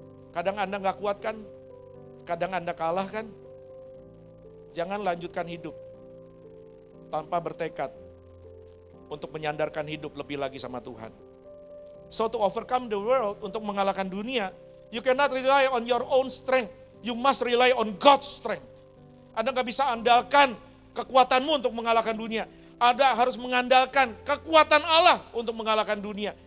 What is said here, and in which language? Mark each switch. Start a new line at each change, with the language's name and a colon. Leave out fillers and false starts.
Indonesian: Kadang Anda gak kuat kan? Kadang Anda kalah kan? Jangan lanjutkan hidup tanpa bertekad untuk menyandarkan hidup lebih lagi sama Tuhan.
English: So to overcome the world,
Indonesian: untuk mengalahkan dunia,
English: You cannot rely on your own strength. You must rely on God's strength.
Indonesian: Anda gak bisa andalkan kekuatanmu untuk mengalahkan dunia. Anda harus mengandalkan kekuatan Allah untuk mengalahkan dunia.